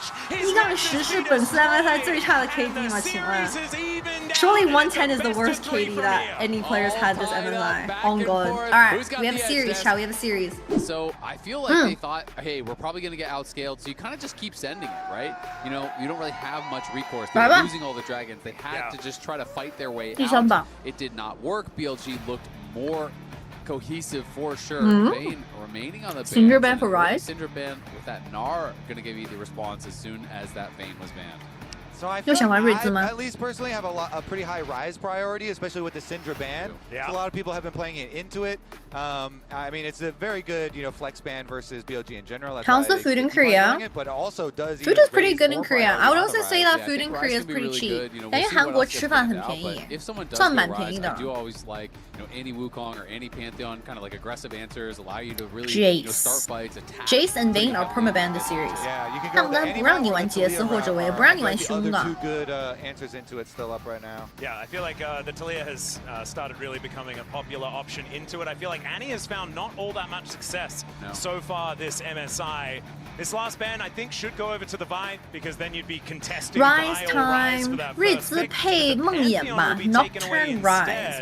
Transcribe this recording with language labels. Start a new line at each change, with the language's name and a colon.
Chinese: 1-10是本次 MSI 最差的 KD 吗？请问 ？
English: Surely 110 is the worst KD that any players had this MSI. On God. Alright, we have a series, shall we have a series? So I feel like they thought, hey, we're probably going to get outscaled, so you kind of just keep sending it, right? You know, you don't really have much recourse. They're losing all the dragons. They had to just try to fight their way out. It did not work. BLG looked more cohesive for sure. Vayne remaining on the Syndra ban for Rise. Syndra ban with that Gnar going to give you the response as soon as that Vayne was banned. So I feel like I at least personally have a pretty high Rise priority, especially with the Syndra ban. Yeah. So a lot of people have been playing it into it. I mean, it's a very good, flex ban versus BLG in general. How's the food in Korea? But also does food is pretty good in Korea. I would also say that food in Korea is pretty cheap.
Chinese: 感觉韩国吃饭很便宜，算蛮便宜的。
English: I do always like, any Wukong or any Pantheon, kind of like aggressive answers, allow you to really start fights, attack. Jace and Vayne are permabanned this series.
Chinese: 他们不让你玩杰斯或者我也不让你玩凶的。
English: Two good answers into it still up right now. Yeah, I feel like the Taliyah has started really becoming a popular option into it. I feel like Annie has found not all that much success so far this MSI. This last ban, I think, should go over to the Vi because then you'd be contesting Rise time.
Chinese: 日子配梦魇吧 Nocturne Rise.